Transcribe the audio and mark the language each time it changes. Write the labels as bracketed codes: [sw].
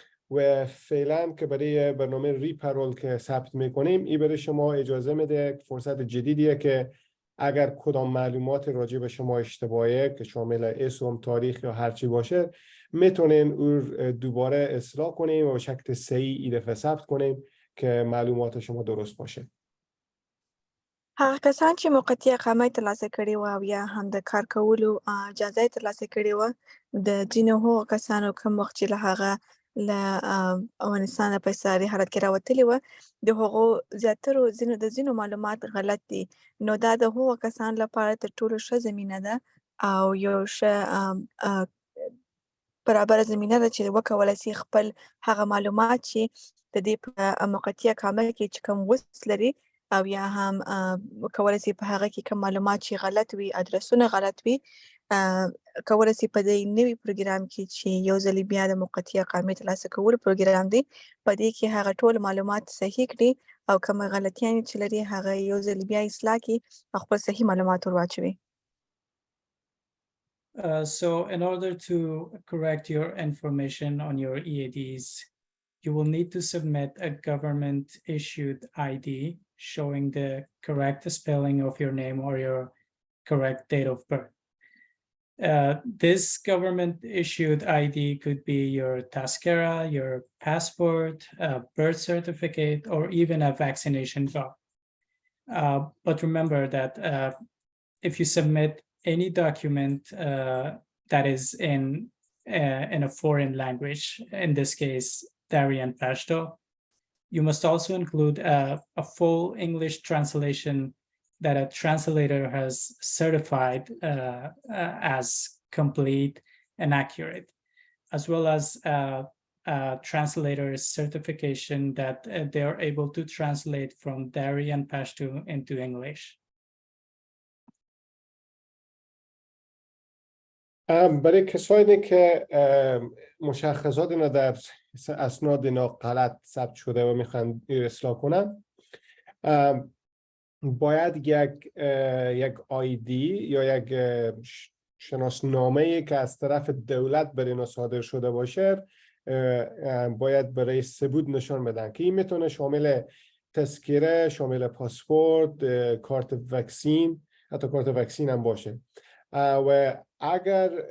[fa] و فعلا که برای برنامه ری-پرول که ثبت میکنیم این برای شما اجازه میده، فرصت جدیدیه که اگر کدام معلومات راجع به شما اشتباهه که شامل اسم، تاریخ یا هرچی باشه میتونین او دوباره اصلاح کنیم و به شکل صحیح این دفعه ثبت کنیم که معلومات شما درست باشه. [ps] هغه کسان چې موقتي اقامت ترلاسه کړي وو او یا هم د کار کولو اجازه ترلاسه کړي وو د ځینو هغو کسانو کوم وخت چې له هغه له افغانستانه په اضطراري حالت کې راوتلي وه د هغو زیاترو د ځینو معلومات غلط دي نو دا د هغو کسانو لپاره تر ټولو ښه زمینه ده او یو ښه برابره زمینه ده چې وکولی شي خپل هغه معلومات چې د دې په موقتي اقامت کې چې کوم وس لري او یا هم کولی شي په هغه کې کوم معلومات چې غلط وي ادرسونه غلط وي کولی شي په دې نوي پروګرام کې چې یو ځل بیا د موقتي اقامت ترلاسه کولو پروګرام دی په دې کې هغه ټول معلومات صحیح کړي او کوم غلطیانې چې لري هغه یو ځل بیا اصلاح کړي او خپل صحیح معلومات ور واچوي. [en] So in order to correct your information on your EADs, you will need to submit a government-issued ID showing the correct spelling of your name or your correct date of birth. This government-issued ID could be your Tazkira, your passport, a birth certificate, or even a vaccination card. But remember that if you submit any document that is in a foreign language, in this case, Dari and Pashto, you must also include a full English translation that a translator has certified as complete and accurate, as well as a translator's certification that they are able to translate from Dari and Pashto into English. [fa] برای کسانی که مشخصات اینا در اسناد اینا غلط ثبت شده و میخوان اصلاح کنن باید یک آیدی یا یک شناسنامه‌ای که از طرف دولت بر اینا صادر شده باشه باید برای ثبوت نشان بدن که این میتونه شامل تذکره، شامل پاسپورت، کارت واکسین، حتی کارت واکسین هم باشه و اگر